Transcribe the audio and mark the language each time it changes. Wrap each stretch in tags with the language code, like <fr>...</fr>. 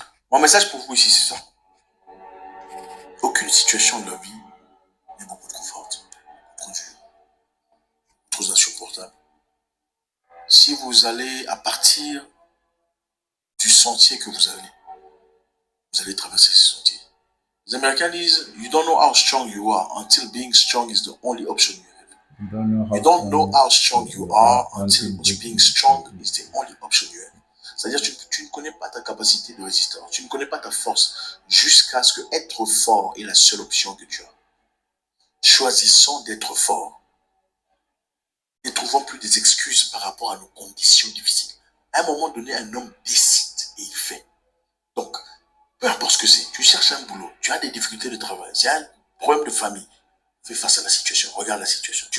<fr>Mon message pour vous ici, c'est ça. Aucune situation de la vie n'est beaucoup trop forte, trop dure, trop insupportable. Si vous allez à partir du sentier que vous allez traverser ce sentier. Les Américains disent,</fr> <en>you don't know how strong you are until being strong is the only option you have. You don't know how strong you are until being strong is the only option you have.</en> <fr>C'est-à-dire tu ne connais pas ta capacité de résistance, tu ne connais pas ta force jusqu'à ce que être fort est la seule option que tu as. Choisissons d'être forts. Ne trouvons plus des excuses par rapport à nos conditions difficiles. À un moment donné, un homme décide et il fait. Donc, peu importe ce que c'est, tu cherches un boulot, tu as des difficultés de travail, c'est un problème de famille, fais face à la situation, regarde la situation.</fr>